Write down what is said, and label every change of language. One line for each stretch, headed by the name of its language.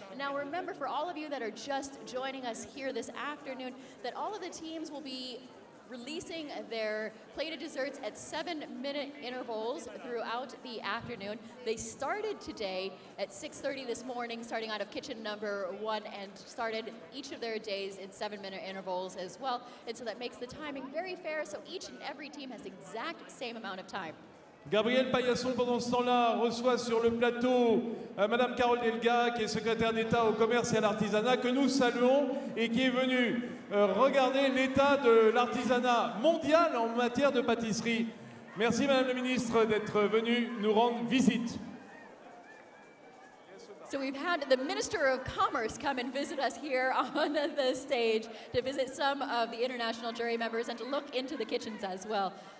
English: Now remember, for all of you that are just joining us here this afternoon, that all of the teams will be releasing their plated desserts at 7-minute intervals throughout the afternoon. They started today at 6:30 this morning, starting out of kitchen number 1, and started each of their days in 7-minute intervals as well. And so that makes the timing very fair, so each and every team has the exact same amount of time.
French: Gabriel Paillasson, pendant ce temps-là, reçoit sur le plateau Madame Carole Delga, qui est secrétaire d'État au commerce et à l'artisanat, que nous saluons et qui est venue regarder l'état de l'artisanat mondial en matière de pâtisserie. Merci Madame la Ministre d'être venue nous rendre visite.
English: So we've had the Minister of Commerce come and visit us here on the stage to visit some of the international jury members and to look into the kitchens as well.